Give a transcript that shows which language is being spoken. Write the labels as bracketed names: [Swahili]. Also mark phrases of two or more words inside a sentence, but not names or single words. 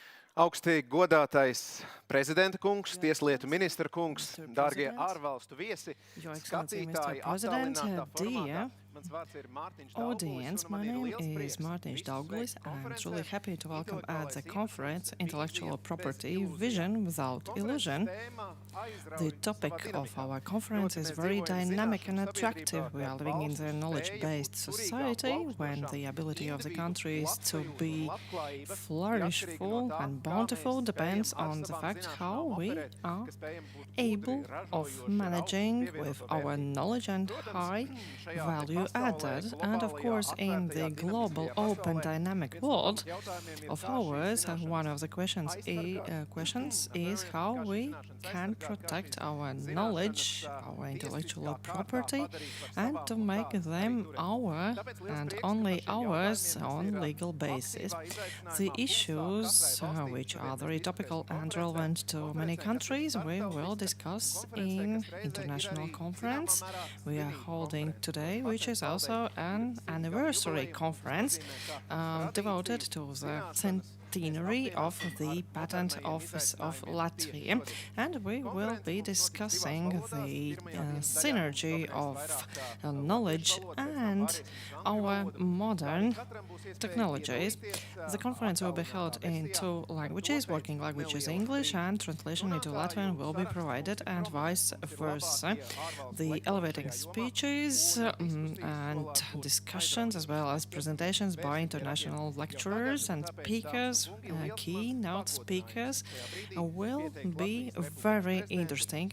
[Latvian] Augsti godātais prezidenta kungs, [English] Your [Latvian] tieslietu [English] Excellency, [Latvian] ministra kungs, [English] Mr. [Latvian] dārgie [English] President, [Latvian] ārvalstu viesi, [English] Your Excellency, Mr. [Latvian] skatītāji [English] President, [Latvian] attālinātā formātā. [English] dear [Latvian] Mans vārds ir Mārtiņš Daugulis, [English] audience, [Latvian] un [English] my [Latvian] man ir [English] name [Latvian] liels [English] is [Latvian] prieks [English] Mārtiņš [Latvian] visus [English] Daugulis. [Latvian] sveikt [English] I'm [Latvian] konferencē. [English] truly happy to welcome at the [Latvian] Intelektuālais [English] conference [Latvian] īpašums [English] Intellectual [Latvian] vīzija bez [English] Property [Latvian] ilūzijām. [English] Vision Without [Latvian] Konferences [English] Illusion. [Latvian] tēma [English] The [Latvian] aizrauj savā [English] topic of [Latvian] dinamikā. [English] our conference [Latvian] Proti, [English] is [Latvian] mēs [English] very [Latvian] dzīvojam [English] dynamic and [Latvian] zināšanas [English] attractive. [Latvian] sabiedrībā, [English] We are [Latvian] kad [English] living in [Latvian] valsts [English] a knowledge-based [Latvian] spēja būt [English] society [Latvian] turīgām, [English] when the ability of the [Latvian] individu [English] countries to [Latvian] labsajūta un [English] be [Latvian] labklājība ir [English] flourishful [Latvian] atkarīga no tā, [English] and [Latvian] kā [English] bountiful [Latvian] mēs [English] depends [Latvian] spējam ar [English] on the [Latvian] savām [English] fact how [Latvian] zināšanām [English] we [Latvian] operēt, [English] are [Latvian] ka spējam būt [English] able [Latvian] gudri, [English] of [Latvian] ražojoši, ar [English] managing [Latvian] augstu [English] with [Latvian] pievienoto [English] our [Latvian] vērtību. [English] knowledge and [Latvian] Protams, [English] high [Latvian] šajā [English] value [Latvian] pasaulē, [English] added. And of [Latvian] globālajā, [English] course, in the [Latvian] atvērtajā, [English] global, [Latvian] dinamiskajā [English] open, [Latvian] pasaulē, [English] dynamic [Latvian] viens no [English] world [Latvian] pamatjautājumiem ir, [English] of [Latvian] kā šīs [English] ours, [Latvian] zināšanas [English] one of the questions is how [Latvian] kā šīs [English] we [Latvian] zināšanas [English] can [Latvian] aizsargāt, kā [English] protect [Latvian] šīs [English] our [Latvian] zināšanas, [English] knowledge, our intellectual [Latvian] tiesiskā kārtā [English] property, [Latvian] padarīt par [English] and [Latvian] savām [English] to [Latvian] un [English] make [Latvian] tādus [English] them [Latvian] arī turēt. [English] our [Latvian] Tāpēc liels [English] and [Latvian] prieks, ka [English] only [Latvian] par šiem [English] ours [Latvian] jautājumiem, kas [English] on [Latvian] ir [English] legal basis. [Latvian] aktīvā izaicinājumā [English] The [Latvian] mums, kā [English] issues [Latvian] katrai valstī [English] which are [Latvian] šodien [English] very [Latvian] mēs [English] topical [Latvian] diskutēsim [English] and [Latvian] konferencē, [English] relevant to many [Latvian] kas ir [English] countries, we will [Latvian] starptautiska, [English] discuss [Latvian] konferencē, [English] in [Latvian] kas reizē ir [English] international [Latvian] arī [English] conference [Latvian] zināmā mērā [English] we are [Latvian] svinīga [English] holding [Latvian] konference. [English] today, which is [Latvian] Patentu [English] also [Latvian] valdei [English] an [Latvian] ir 100 gadu [English] anniversary [Latvian] jubileja, [English] conference [Latvian] tas nozīmē, ka [English] devoted [Latvian] tradīciju, [English] to the [Latvian] zināšanas [English] centenary of the [Latvian] ar [English] Patent [Latvian] modernajiem [English] Office of [Latvian] izaicinājumiem [English] Latvia, [Latvian] tieši šodien. [English] and we will [Latvian] Konference [English] be [Latvian] mums notiks divās [English] discussing [Latvian] valodās. [English] the [Latvian] Pirmajā dienas daļā mums [English] synergy [Latvian] dominēs [English] of [Latvian] vairāk kā [English] knowledge [Latvian] latviešu valoda, pēc tam [English] and [Latvian] pāriesim uz angļu [English] our [Latvian] valodu. [English] modern [Latvian] Katram būs iespēja [English] technologies. [Latvian] piedalīties, [English] The conference will be held [Latvian] attālinātā [English] in [Latvian] versijā. [English] two languages, working language is English, and translation into Latvian will be provided, and vice versa. The elevating speeches and discussions, as well as presentations by international lecturers and speakers, keynote speakers, will be very interesting.